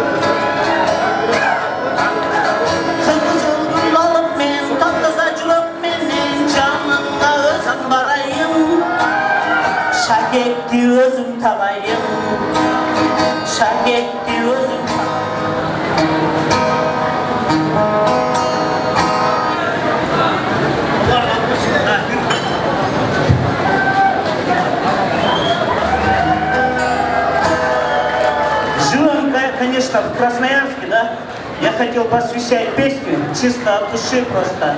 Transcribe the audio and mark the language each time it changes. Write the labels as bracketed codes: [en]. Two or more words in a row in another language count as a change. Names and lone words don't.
[ky] Кып-кызыл гүл алып мен, таптаза жүрөк менен жаныңа өзүм барайын. Шакекти өзүм тагайын. Шакекти өзүм [ru] конечно, в Красноярске, да, я хотел посвящать песню чисто от души просто.